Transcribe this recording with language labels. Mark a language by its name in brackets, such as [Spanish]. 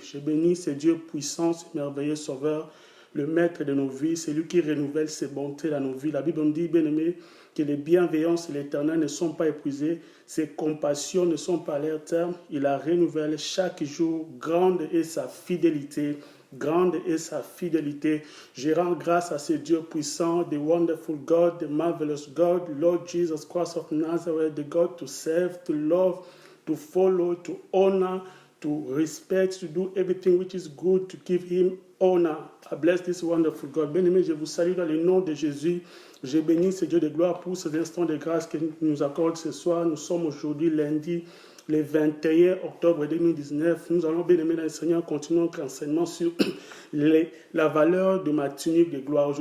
[French] Je bénis ce Dieu puissant, ce merveilleux sauveur, le maître de nos vies, c'est lui qui renouvelle ses bontés dans nos vies. La Bible nous dit, bien-aimé, que les bienveillances de l'Éternel ne sont pas épuisées, ses compassions ne sont pas à leur terme. Il la renouvelle chaque jour. Grande est sa fidélité. Grande est sa fidélité. Je rends grâce à ce Dieu puissant, [English] the wonderful God, the marvelous God, Lord Jesus Christ of Nazareth, the God to serve, to love, to follow, to honor, to respect, to do everything which is good, to give him honor. I bless this wonderful God. [French] Bien-aimé, je vous salue dans le nom de Jésus. Je bénis ce Dieu de gloire pour cet instant de grâce qu'il nous accorde ce soir. Nous sommes aujourd'hui lundi, le 21 octobre 2019. Nous allons, bien-aimé dans le Seigneur, continuer notre enseignement sur la valeur de ma tunique de gloire.